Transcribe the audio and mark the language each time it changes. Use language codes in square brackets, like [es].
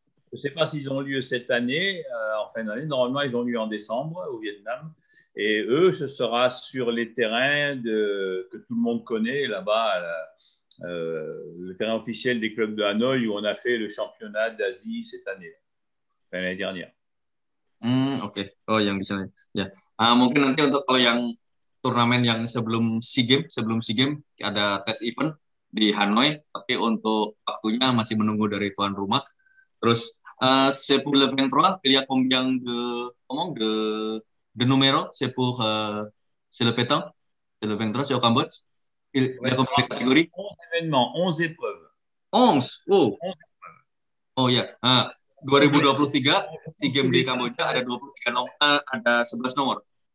[fr] Je ne sais pas s'ils ont lieu cette année, en fin d'année. Normalement, ils ont lieu en décembre au Vietnam. Et eux, ce sera sur les terrains que tout le monde connaît là-bas, le terrain officiel des clubs de Hanoï où on a fait le championnat d'Asie cette année, l'année dernière. [id] Oke. Oh, yang di sana. Ya. Mungkin nanti untuk kalau yang turnamen yang sebelum SEA Games ada tes event di Hanoi, tapi untuk waktunya masih menunggu dari tuan rumah. Terus [fr] c'est pour le 23, il y a combien de numéros? C'est le pétanque, c'est le 23, c'est au Cambodge. Il y a combien de catégories? 11 événements, 11 épreuves. 11? Oh. 11 épreuves. [id] Oh ya. 2023 SEA Games di Kamboja ada 23 nomor, ada 11 nomor.